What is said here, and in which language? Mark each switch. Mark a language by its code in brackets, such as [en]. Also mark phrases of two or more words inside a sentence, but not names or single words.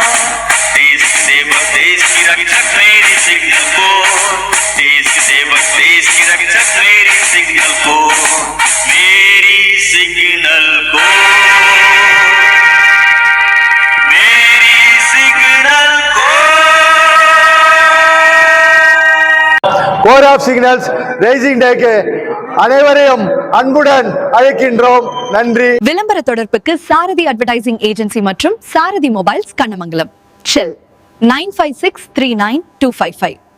[hi] देश की सेवक देश की रक्षक मेरी सिग्नल को, देश की सेवक देश की रक्षक मेरी सिग्नल को, मेरी सिग्नल को, मेरी सिग्नल को. [ta] கோர் ஆஃப் சிக்னல்ஸ் ரைசிங் டேக்கு அனைவரையும் அன்புடன் அழைக்கின்றோம். நன்றி. விளம்பர தொடர்புக்கு சாரதி அட்வர்டைசிங் ஏஜென்சி மற்றும் சாரதி மொபைல்ஸ் கண்ணமங்கலம். செல் 95639255.